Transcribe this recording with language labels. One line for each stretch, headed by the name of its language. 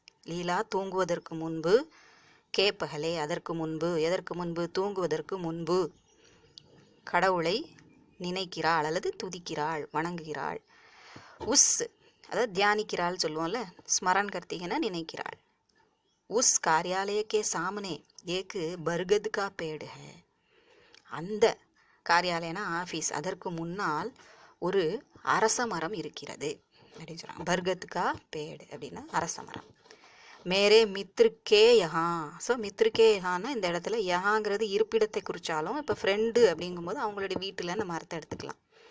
Tamil: லீலா தூங்குவதற்கு முன்பு, கே பகலே அதற்கு முன்பு, எதற்கு முன்பு? தூங்குவதற்கு முன்பு கடவுளை நினைக்கிறாள் அல்லது துதிக்கிறாள், வணங்குகிறாள். உஸ் அதாவது தியானிக்கிறாள் சொல்லுவோம்ல, ஸ்மரன் கர்த்திகனா நினைக்கிறாள்.
Hindi: உஸ் कार्यालय के सामने एक बरगद का पेड़ है.
Tamil: அந்த காரியாலயனா ஆஃபீஸ், அதற்கு முன்னால் ஒரு அரச மரம் இருக்கிறது அப்படின்னு சொல்கிறாங்க. பர்கத்கா பேடு அப்படின்னா அரச மரம்.
Hindi: மேரே மித்ருக்கே யஹா.
Tamil: ஸோ மித்ருக்கே யஹான்னா இந்த இடத்துல யஹாங்கிறது இருப்பிடத்தை குறித்தாலும் இப்போ ஃப்ரெண்டு அப்படிங்கும்போது அவங்களுடைய வீட்டில் நம்ம அர்த்தம் எடுத்துக்கலாம்.